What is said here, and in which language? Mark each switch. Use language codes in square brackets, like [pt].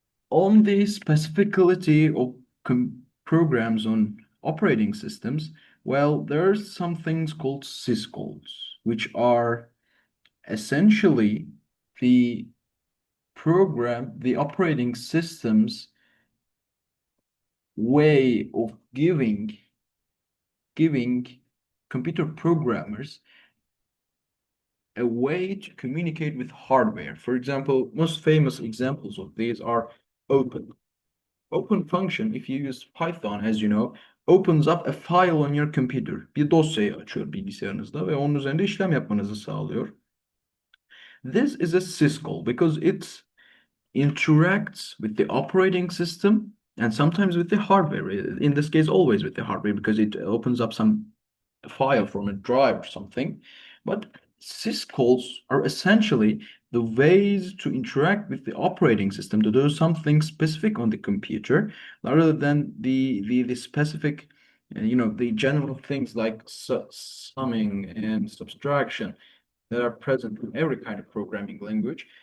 [en] On the specificity of programs on operating systems, well, there's some things called syscalls, which are essentially the operating system's way of giving computer programmers a way to communicate with hardware. For example, most famous examples of these are open. Open function, if you use Python, as you know, opens up a file on your computer. [tr] Bir dosyayı açıyor bilgisayarınızda ve onun üzerinde işlem yapmanızı sağlıyor. [en] This is a syscall because it interacts with the operating system and sometimes with the hardware. In this case, always with the hardware because it opens up some file from a drive or something. But syscalls are essentially the ways to interact with the operating system to do something specific on the computer rather than the specific, the general things like summing and subtraction that are present in every kind of programming language.